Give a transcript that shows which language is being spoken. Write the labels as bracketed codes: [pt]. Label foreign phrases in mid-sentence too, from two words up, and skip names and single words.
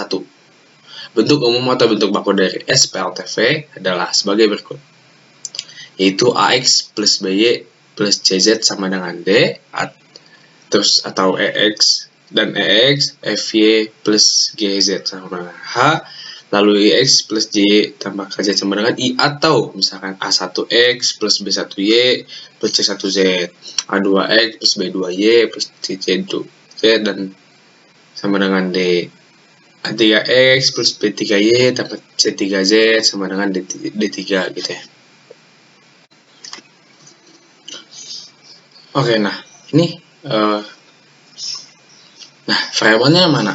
[id] Bentuk umum atau bentuk baku dari SPLTV adalah sebagai berikut, yaitu AX plus BY plus CZ sama dengan D, terus atau EX dan EX, FY plus GZ sama dengan H, lalu IX plus Y tambah KZ sama dengan I, atau misalkan A1X plus B1Y plus C1Z, A2X plus B2Y plus C2Z dan sama dengan D, A3X plus B3Y tambah C3Z sama dengan D3 gitu ya. Oke, nah ini nah variabelnya mana?